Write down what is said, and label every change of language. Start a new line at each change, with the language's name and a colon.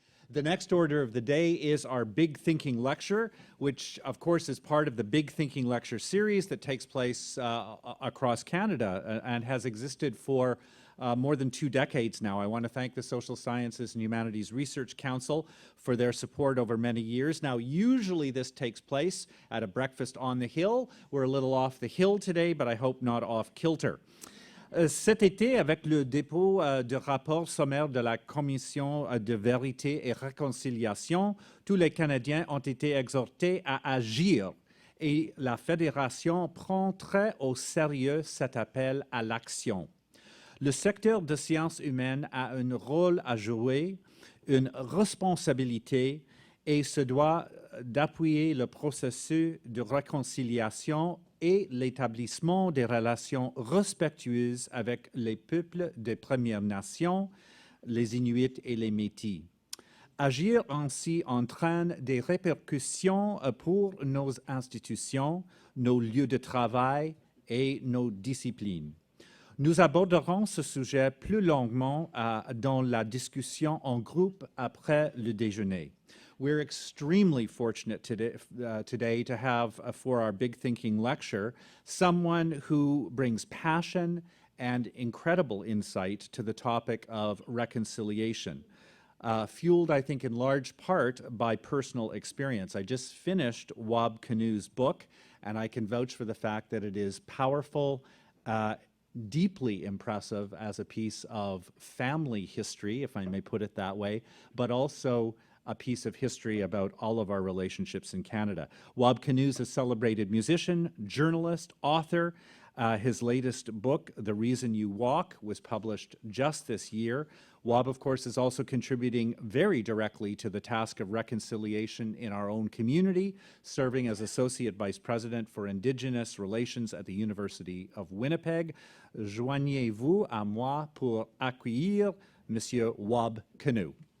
English: The next order of the day is our Big Thinking Lecture, which of course is part of the Big Thinking Lecture series that takes place across Canada and has existed for more than 2 decades now. I want to thank the Social Sciences and Humanities Research Council for their support over many years. Now, usually this takes place at a breakfast on the hill. We're a little off the hill today, but I hope not off kilter.
French: Cet été, avec le dépôt du rapport sommaire de la Commission de vérité et réconciliation, tous les Canadiens ont été exhortés à agir et la Fédération prend très au sérieux cet appel à l'action. Le secteur des sciences humaines a un rôle à jouer, une responsabilité et se doit d'appuyer le processus de réconciliation et l'établissement des relations respectueuses avec les peuples des Premières Nations, les Inuits et les Métis. Agir ainsi entraîne des répercussions pour nos institutions, nos lieux de travail et nos disciplines. Nous aborderons ce sujet plus longuement dans la discussion en groupe après le déjeuner.
English: We're extremely fortunate today to have, for our Big Thinking Lecture, someone who brings passion and incredible insight to the topic of reconciliation, fueled, I think, in large part by personal experience. I just finished Wab Kinew's book, and I can vouch for the fact that it is powerful, deeply impressive as a piece of family history, if I may put it that way, but also a piece of history about all of our relationships in Canada. Wab Kinew is a celebrated musician, journalist, author. His latest book, The Reason You Walk, was published just this year. Wab, of course, is also contributing very directly to the task of reconciliation in our own community, serving as Associate Vice President for Indigenous Relations at the University of Winnipeg.
French: Joignez-vous à moi pour accueillir Monsieur Wab Kinew.